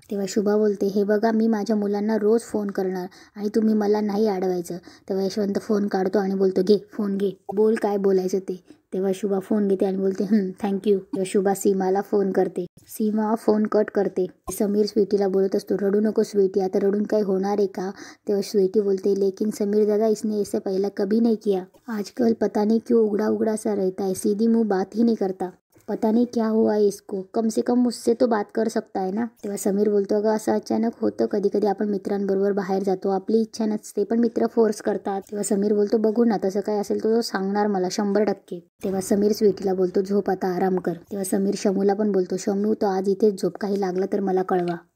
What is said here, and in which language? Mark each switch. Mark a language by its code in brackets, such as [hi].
[mr] तेव्हा शुभा बोलते हे बघा मी माझ्या मुलांना रोज फोन करणार आणि तुम्ही मला नाही अडवायचं. तेव्हा यशवंत फोन काढतो आणि बोलतो घे फोन घे, बोल काय बोलायचं ते. तेव्हा शुभा फोन घेते आणि बोलते थँक्यू. तेव्हा शुभा सीमाला फोन करते. सीमा फोन कट करते. समीर स्वीटीला बोलत असतो रडू नको स्वीटी, आता रडून काही होणार आहे का. तेव्हा स्वीटी बोलते [hi] लेकिन समीर दादा इसने ऐसे पहले कभी नहीं किया, आजकल पता नहीं क्यों उगड़ा सा रहता है, सीधी मुंह बात ही नहीं करता, पता नहीं क्या हुआ है इसको, कम से कम मुझसे तो बात कर सकता है ना. [mr] तेव्हा समीर बोलतो अगं असं अचानक होतं, कधी कधी आपण मित्रांबरोबर बाहेर जातो, आपली इच्छा नसते पण मित्र फोर्स करतात. तेव्हा समीर बोलतो बघू ना तसं काय असेल तो सांगणार मला 100%. तेव्हा समीर स्वीटीला बोलतो झोप आता आराम कर. तेव्हा समीर शमूला पण बोलतो शमू तो आज इथेच झोप, काही लागलं तर मला कळवा.